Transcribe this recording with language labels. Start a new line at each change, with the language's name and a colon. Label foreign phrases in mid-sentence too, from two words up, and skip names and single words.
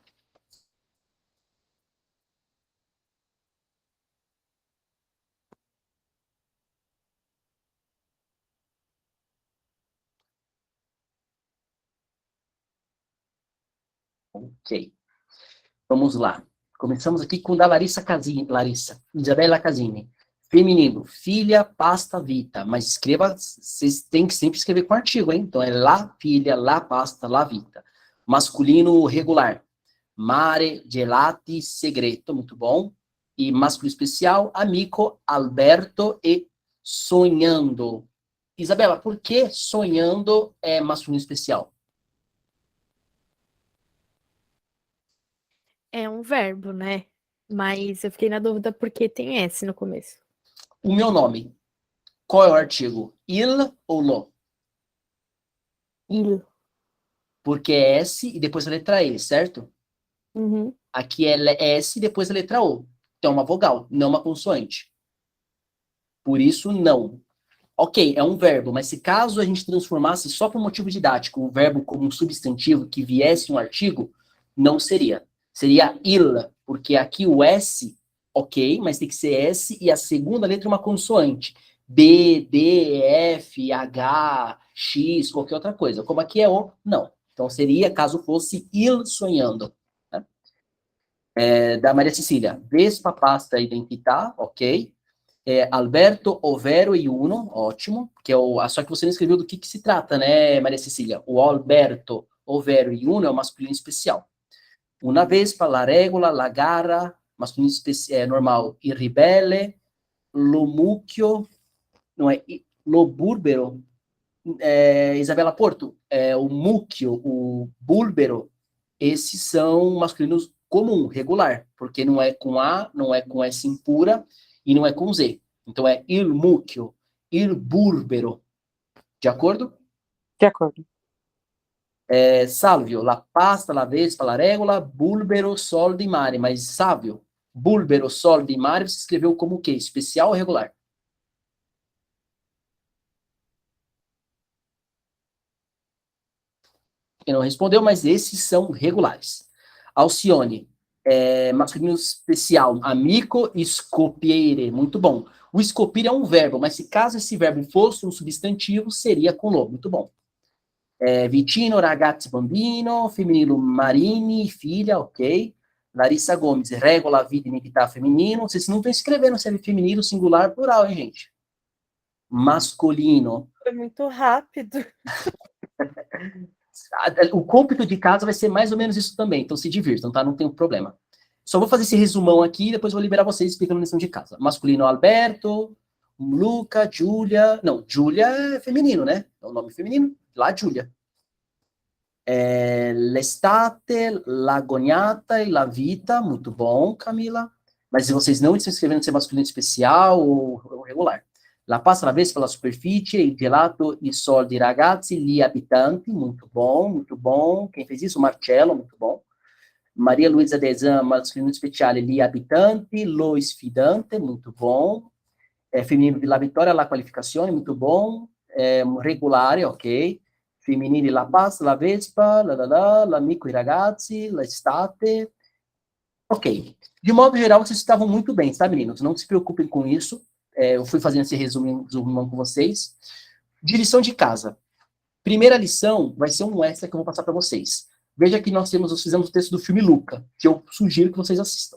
Portuguese: Ok. Vamos lá. Começamos aqui com da Larissa Casini. Isabela Casini. Feminino, filha, pasta, vita. Mas escreva, vocês têm que sempre escrever com artigo, hein? Então é
Italian: la filha, la pasta, la vita.
Portuguese: Masculino regular, mare, gelati, segreto, muito bom. E masculino especial, amico, Alberto e sonhando. Isabela, por que sonhando é masculino especial? É um verbo, né? Mas eu fiquei na dúvida porque tem S no começo. O meu nome, qual é o artigo? Il ou lo? Il. Porque é S e depois a letra E, certo? Uhum. Aqui é S e depois a letra O. Então é uma vogal, não uma consoante. Por isso, não. Ok, é um verbo, mas se caso a gente transformasse só por motivo didático o verbo como um substantivo que viesse um artigo, não seria. Seria il, porque aqui o S, ok, mas tem que ser S e a segunda letra é uma consoante. B, D, F, H, X, qualquer outra coisa. Como aqui é O, não. Então seria caso fosse
Italian: il sonhando.
Portuguese: Né? Da Maria Cecília,
Italian: Vespa, pasta, identità, ok. Alberto, ovvero e uno,
Portuguese: ótimo, que é só que você não escreveu do que se trata, né, Maria Cecília? O Alberto,
Italian: ovvero e uno
Portuguese: é o masculino especial.
Italian: Una vespa, la regola, la gara,
Portuguese: masculino normal,
Italian: il ribelle, lo mucchio,
Portuguese: não é,
Italian: lo burbero,
Portuguese: Isabela Porto, o mucchio, o búlbero, esses são masculinos comum, regular, porque não é com A, não é com S impura e não é com Z. Então é
Italian: il mucchio, il burbero.
Portuguese: De acordo? De acordo.
Italian: Salvio, la pasta, la vespa, la regola, bulbero, sol di mare.
Portuguese: Mas Sávio,
Italian: bulbero, sol di mare,
Portuguese: você escreveu como o quê? Especial ou regular? Ele não respondeu, mas esses são regulares. Alcione, masculino especial,
Italian: amico, scopiere.
Portuguese: Muito bom. O scopire é um verbo, mas se caso esse verbo fosse um substantivo, seria com lo. Muito bom.
Italian: Vicino, ragazzi, bambino, femminile, marini,
Portuguese: filha, ok. Larissa Gomes, regola, vida, identità, feminino. Vocês não estão escrevendo se é feminino, singular, plural, hein, gente? Masculino. Foi muito rápido. O cômputo de casa vai ser mais ou menos isso também, então se divirtam, tá? Não tem problema. Só vou fazer esse resumão aqui e depois vou liberar vocês explicando a lição de casa. Masculino, Alberto, Luca, Giulia. Não, Giulia é feminino, né? É o nome feminino. Lá, Giulia.
Italian: L'estate, l'agognata e la vita.
Portuguese: Muito bom, Camila. Mas se vocês não estão escrevendo se é masculino especial ou regular.
Italian: La pasta la vespa, la superficie, il gelato, i soldi, ragazzi, gli abitanti.
Portuguese: Muito bom, muito bom. Quem fez isso? Marcello, muito bom.
Italian: Maria Luisa Desan, masculino speciale, gli abitanti, lo sfidante,
Portuguese: muito bom. Feminino,
Italian: la vittoria, la qualificazione,
Portuguese: muito bom. Regolare, ok.
Italian: Femminile, la pasta, la vespa, l'amico, i ragazzi, l'estate.
Portuguese: Ok. De modo geral, vocês estavam muito bem, tá, meninos? Não se preocupem com isso. Eu fui fazendo esse resumão com vocês. De lição de casa. Primeira lição vai ser um extra que eu vou passar para vocês. Veja que nós fizemos o texto do filme Luca, que eu sugiro que vocês assistam.